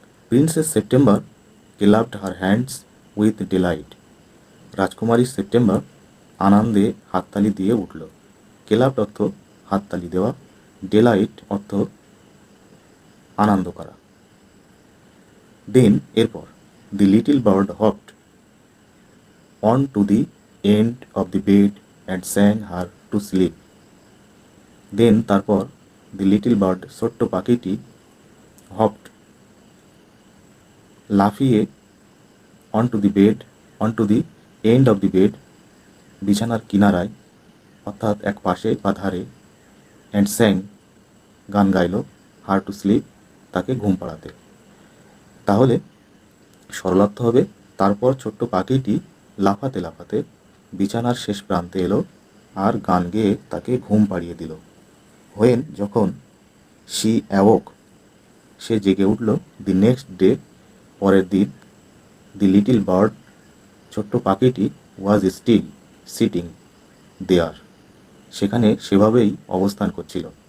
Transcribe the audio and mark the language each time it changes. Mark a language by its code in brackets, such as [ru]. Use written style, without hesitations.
[en] princess September clapped her hands with delight, [bn] রাজকুমারী September আনন্দে হাততালি দিয়ে উঠল। ক্লাবড অর্থ হাততালি দেওয়া, ডিলাইট অর্থ আনন্দ করা। [en] then [bn] এরপর, [en] The little bird hopped on to the end of the bed and sang her to sleep. Then [bn] তারপর [en] the little bird [bn] ছোট্ট পাখিটি [en] hopped [bn] লাফিয়ে [en] onto the bed onto the end of the bed [bn] বিছানার কিনারায় অর্থাৎ এক পাশে বা ধারে [en] and sang [bn] গান গাইল [en] her to sleep [bn] তাকে ঘুম পাড়াতে। তাহলে সরলার্থ হবে তারপর ছোট্ট পাখিটি লাফাতে লাফাতে বিছানার শেষ প্রান্তে এলো আর গান গেয়ে তাকে ঘুম পাড়িয়ে দিল। [en] when [bn] যখন [en] she awoke [bn] সে জেগে উঠল [en] the next day [bn] পরের দিন [en] the little bird [bn] ছোট্ট পাখিটি [en] was still sitting there [bn] সেখানে সেভাবেই অবস্থান করছিল।